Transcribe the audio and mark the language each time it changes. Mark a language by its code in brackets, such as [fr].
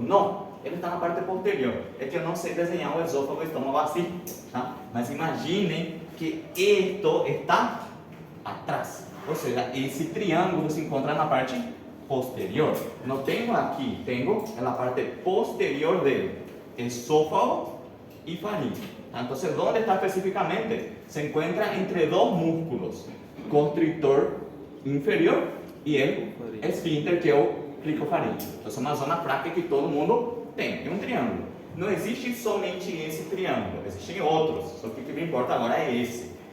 [pt] Não, ele está na parte posterior. É que eu não sei desenhar o esôfago e o estômago assim. Tá? Mas imaginem que isto está atrás. Ou seja, esse triângulo se encontra na parte posterior. Não tenho aqui, tenho na parte posterior dele, esôfago y faringe. [es] Entonces, ¿dónde está específicamente? Se encuentra entre dos músculos, constrictor inferior y el esfínter, que es el cricofaringe. Entonces, es una zona fraca [pt] que todo mundo tem. É um triângulo. Não existe somente esse triângulo, existem outros. Só que o que me importa agora é esse.